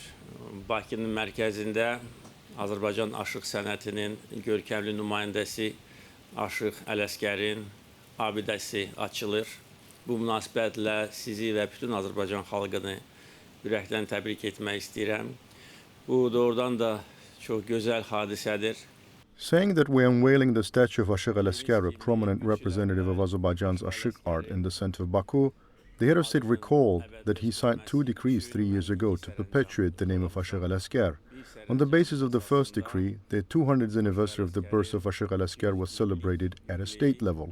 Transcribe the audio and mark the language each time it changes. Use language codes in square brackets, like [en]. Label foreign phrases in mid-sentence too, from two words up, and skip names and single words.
[az] Bakının mərkəzində Azərbaycan aşıq sənətinin görkəmli nümayəndəsi Aşıq Ələskərin abidəsi açılır. Bu münasibətlə sizi və bütün Azərbaycan xalqını ürəkdən təbrik etmək istəyirəm. Bu doğrudan da çox gözəl hadisədir. [en] Saying that we're unveiling the statue of Aşıq Ələskər, a prominent representative of Azerbaijan's Aşıq art in the center of Baku, the head of state recalled that he signed 2 decrees 3 years ago to perpetuate the name of Aşıq Ələskər. On the basis of the first decree, the 200th anniversary of the birth of Aşıq Ələskər was celebrated at a state level.